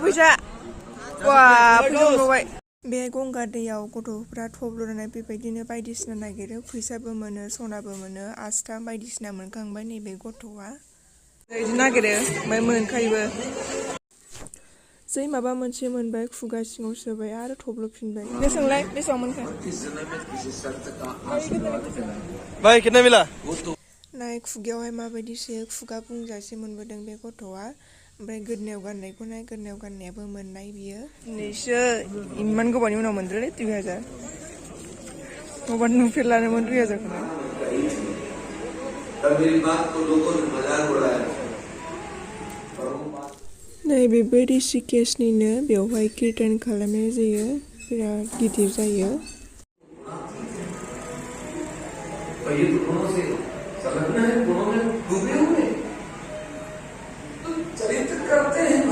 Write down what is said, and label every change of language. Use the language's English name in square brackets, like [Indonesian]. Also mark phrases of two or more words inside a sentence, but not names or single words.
[Bodo] फैसा मोनबावबाय बे गंगा दैयाव गथ'फ्रा थब्ल'नानै बेबायदिनो बायदिसिना नागिरो फैसाबो मोनो सनाबो मोनो आस्थाम बायदिसिना मोनखांबाय नैबे गथ'आ बिदि नागिरो ओमफ्राय मोनखायोबो जै माबा मोनसे मोनबाय खुगा सिङाव सोबाय आरो थब्ल'फिनबाय बेसेबांलाय बेसेबां मोनखो [Hindi] भाई कितना मिला [Bodo] नाय खुगायावहाय माबायदि सोयो खुगा बुंजासे मोनबोदों बे गथ'आ ओमफ्राय गोदनायाव गाननायखौ नाय गोदनायाव गाननायाबो मोननाय बियो दिनैसो इमान गोबावनि उनाव मोनदोंलै 2000 माबा नुफेरलानोमोन 2000खौनो नैबेबो ऋषिकेशनिनो बेवहाय कीर्तन खालामनाय जायो बिराद गिदिर जायो [Hindi] चरित्र करते हैं